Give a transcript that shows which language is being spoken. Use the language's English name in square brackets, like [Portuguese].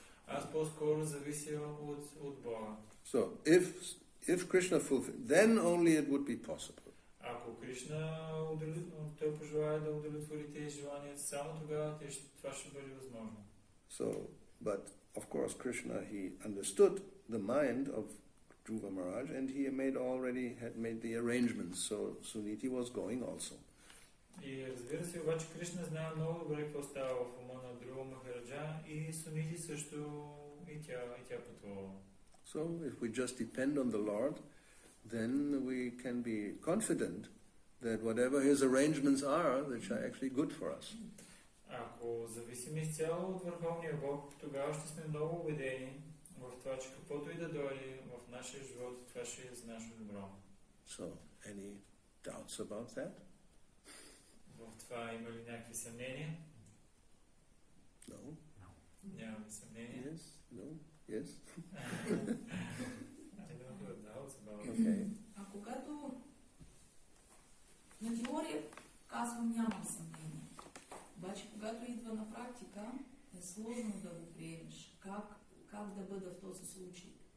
[Bulgarian] Аз по-скоро завися от Бога. [English] So if Krishna fulfills, then only it would be possible. [Bulgarian] Ако Кришна той пожелае да удовлетвори тези желания, само тогава това ще бъде възможно. [English] So, but of course Krishna, he understood the mind of Dhruva Maharaj, and he had made the arrangements, so Suniti was going also. [Bulgarian] И разбира се, обаче Кришна знае много добре какво става в ума на Dhruva Maharaja и Suniti също и тя пътувала. [English] So if we just depend on the Lord, then we can be confident that whatever His arrangements are, which are actually good for us. [Bulgarian] Ако зависим изцяло от Върховния Бог, тогава ще сме много убедени в това, че каквото и да дойде в нашия живот, това ще е за наше добро. [English] So, any doubts about that? [Bulgarian] В това има ли някакви съмнения? [English] No. [Bulgarian] Нямаме съмнения. [English] Yes? No? Yes? I don't have doubts about it. Okay. [Bulgarian] А когато на теория казвам нямам съмнение, обаче когато идва на практика е сложно да го приемеш. Как да бъда в този случай?